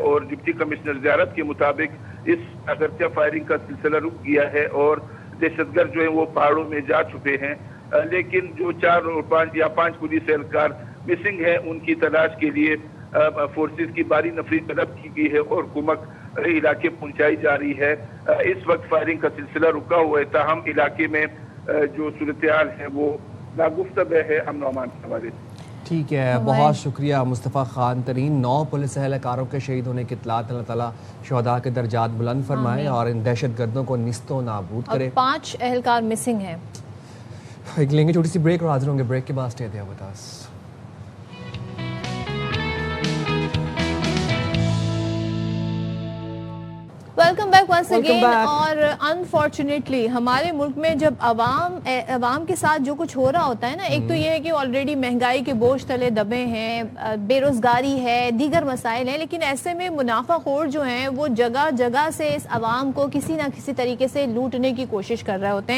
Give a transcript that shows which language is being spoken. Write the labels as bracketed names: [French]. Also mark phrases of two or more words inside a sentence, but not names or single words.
[Urdu] اور ڈپٹی کمشنر زیارت کے مطابق اس اگرچہ فائرنگ کا سلسلہ رک گیا ہے اور دہشتگرد جو ہے وہ پہاڑوں میں جا چکے ہیں، لیکن جو 4 اور 5 یا 5 پولیس اہلکار مسنگ ہے ان کی تلاش کے لیے فورسز کی باری نفری طلب کی گئی ہے اور کمک علاقے پہنچائی جا رہی ہے. اس وقت فائرنگ کا سلسلہ رکا ہوا ہے، تاہم علاقے میں جو صورت حال ہے وہ ناگفتہ ہے امن اور امان کے حوالے سے. ٹھیک ہے، بہت شکریہ مصطفیٰ خان ترین۔ 9 پولیس اہلکاروں کے شہید ہونے کی اطلاعات، اللہ تعالیٰ شہداء کے درجات بلند فرمائے اور ان دہشت گردوں کو نیست و نابود کرے۔ 5 اہلکار مسنگ ہیں۔ ایک لیں گے چھوٹی سی بریک اور حاضر ہوں گے، بریک کے بعد اسٹے دیا بتاس۔ [English] Welcome back once again. [Urdu] اور انفارچونیٹلی ہمارے ملک میں جب عوام کے ساتھ جو کچھ ہو رہا ہوتا ہے نا، ایک تو یہ ہے کہ آلریڈی مہنگائی کے بوجھ تلے دبے ہیں، بے روزگاری ہے، دیگر مسائل ہیں، لیکن ایسے میں منافع خور جو ہیں وہ جگہ جگہ سے اس عوام کو کسی نہ کسی طریقے سے لوٹنے کی کوشش کر رہے ہوتے ہیں۔